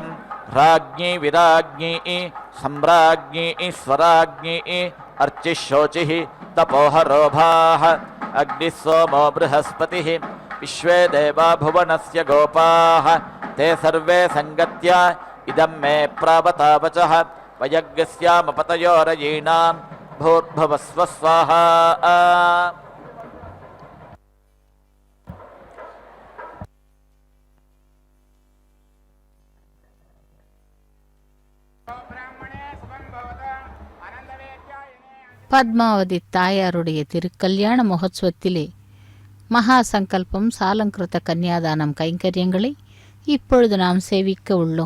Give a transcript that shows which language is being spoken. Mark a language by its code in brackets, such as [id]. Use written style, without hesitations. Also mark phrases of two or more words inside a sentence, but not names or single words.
[sa] राज्ञी विराज्ञी सम्राज्ञी स्वराज्ञी अर्चिः शोचिः तपोहरोभाः अग्निः सोमो बृहस्पतिः विश्वे देवा भुवनस्य गोपाः ते सर्वे सङ्गत्य इदं मे प्रावतावचः वयज्ञस्यामपतयोरयीणां भूर्भुवस्व स्वाहा [ta] பத்மாவதி தாயாருடைய திருக்கல்யாண மகோத்சவத்திலே மகா சங்கல்பம் சாலங்கிருத கன்னியாதானம் கைங்கரியங்களை இப்பொழுது நாம் சேவிக்க உள்ளோம்.